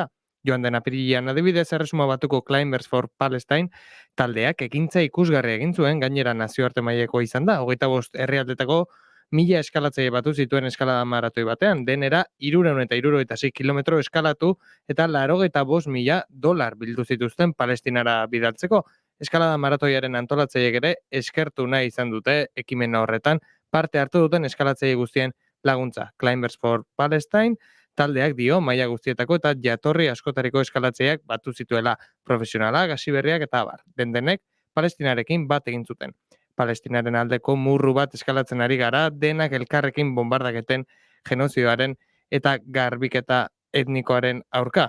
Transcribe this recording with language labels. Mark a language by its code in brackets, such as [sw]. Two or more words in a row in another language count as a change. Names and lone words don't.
[eu] Joan den apirilean adibidez Erresuma Batuko Climbers for Palestine taldeak ekintza ikusgarria egin zuen, gainera nazioarte mailako izan da, 25 herrialdetako 1000 eskalatzaile batu zituen eskalada maratoi batean, denera 376 kilometro eskalatu eta $85,000 bildu zituzten Palestinara bidaltzeko. Eskalada maratoiaren antolatzaileek ere eskertu nahi izan dute ekimen horretan parte hartu duten eskalatzaile guztien laguntza. Climbers for Palestine taldeak dio maila guztietako eta jatorri askotariko eskalatzaileak batu zituela, profesionalak, hasiberriak eta abar. Denek Palestinarekin bat egin zuten. Palestinaren aldeko murru bat eskalatzen ari gara, denak elkarrekin bombardaketen genozioaren eta garbiketa etnikoaren aurka.